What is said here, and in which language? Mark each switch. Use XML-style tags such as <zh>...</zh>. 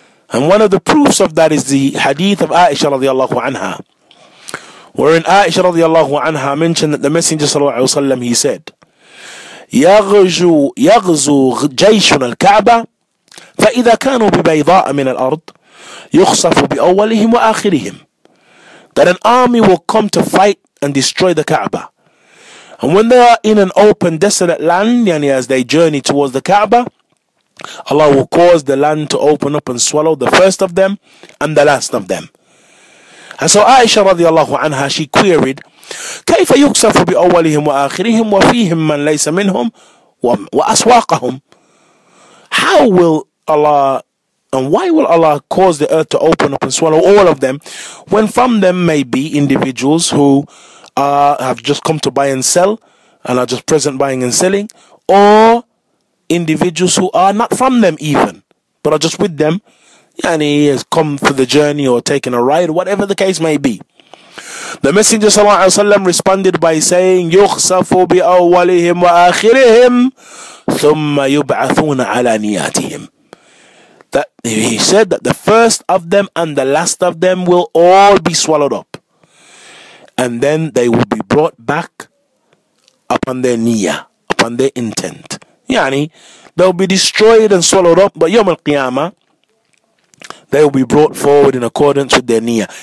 <en>And one of the proofs of that is the hadith of Aisha radiallahu anha, wherein Aisha radiallahu anha mentioned that the Messenger sallallahu alayhi wa sallam, he said,</en> <ar>يغزو جيشنا الكعبة فإذا كانوا ببيضاء من الأرض يخصف بأولهم وآخرهم.</ar> <en>That an army will come to fight and destroy the Kaaba. And when they are in an open, desolate land, yani as they journey towards the Kaaba, Allah will cause the land to open up and swallow the first of them and the last of them. And so Aisha radiallahu anha, she queried,</en> <ar>كيف يكسف بأولهم وآخرهم وفيهم من ليس منهم وأسواقهم?</ar> <en>How will Allah, and why will Allah cause the earth to open up and swallow all of them, when from them may be individuals who have just come to buy and sell and are just present buying and selling, or individuals who are not from them even, but are just with them, and he has come for the journey or taken a ride, whatever the case may be. The Messenger ﷺ responded by saying,</en> <ar>يُخْسَفُ بِأَوَّلِهِمْ وَآخِرِهِمْ ثُمَّ يُبْعَثُونَ عَلَى نِيَاتِهِمْ.</ar> <en>That he said that the first of them and the last of them will all be swallowed up, and then they will be brought back upon their niyyah, upon their intent. Yani, they'll be destroyed and swallowed up, but Yawm al-Qiyamah, they will be brought forward in accordance with their niyyah.</en>